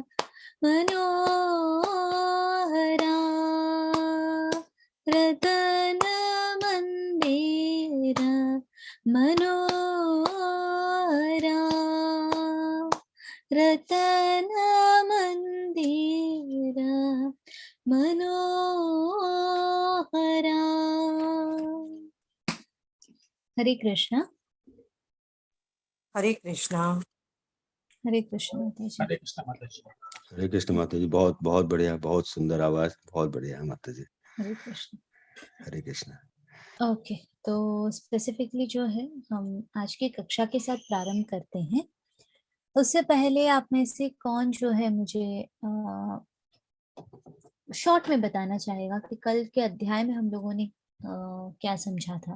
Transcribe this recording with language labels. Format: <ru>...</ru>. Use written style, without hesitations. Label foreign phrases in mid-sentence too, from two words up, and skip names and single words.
<hi>मनोहरा रतन मंदिर मनोहरा रतन मंदिर मनोहरा। हरे कृष्णा। हरे कृष्णा। हरे कृष्ण माता जी। हरे कृष्ण माता जी। हरे कृष्ण माता जी। बहुत बहुत बढ़िया, बहुत सुंदर आवाज, बहुत बढ़िया माता जी। हरे कृष्ण। हरे कृष्ण। ओके, तो स्पेसिफिकली जो है हम आज की कक्षा के साथ प्रारंभ करते हैं। उससे पहले आप में से कौन जो है मुझे शॉर्ट में बताना चाहेगा कि कल के अध्याय में हम लोगों ने क्या समझा था।</hi>